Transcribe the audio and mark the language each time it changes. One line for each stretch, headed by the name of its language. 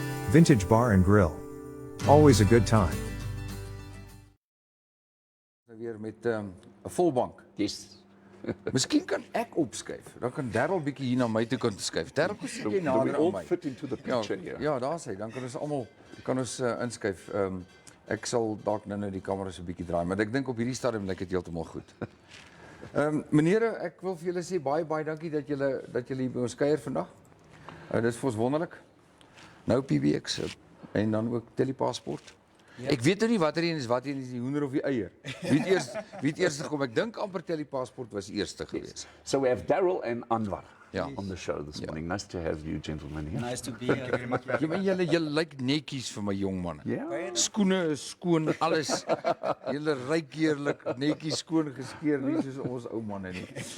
English: Vintage Bar and Grill. Always a good time.
Afrikaans: Weer met 'n volbank.
English: Yes.
Afrikaans: Miskien kan ek opskuif. Dan kan Darrel bietjie hier na my toe kan skuif. Darrel, kom sit jy
English: Do we
Afrikaans: nader aan
English: all
Afrikaans: my.
English: fit into the picture here?
Afrikaans: Ja, daar sê, dan kan ons almal inskuif. Ek sal dalk nou die kamera so 'n bietjie draai, maar ek dink op hierdie stadium lyk dit heeltemal goed. Menere, ek wil vir julle sê baie dankie dat julle hier by ons kuier vandag. Dit is vir ons wonderlik. Nou PBX en dan ook Telepassport. Yep. Ek weet nou nie watter een is die hoender of die eier. Wie het eers gekom? Ek dink amper Telepassport was eerste geweest.
English: So we have Darrel and Anwar
Afrikaans: Ja.
English: on the show this morning. Nice to have you gentlemen here. Nice to be here. Very much.
Afrikaans: Ja, maar julle lyk netjies vir my jong manne.
English: Yeah.
Afrikaans: Skoene is skoon, alles. Julle ryk heerlik, netjies skoon geskeer, nie soos ons ou manne nie.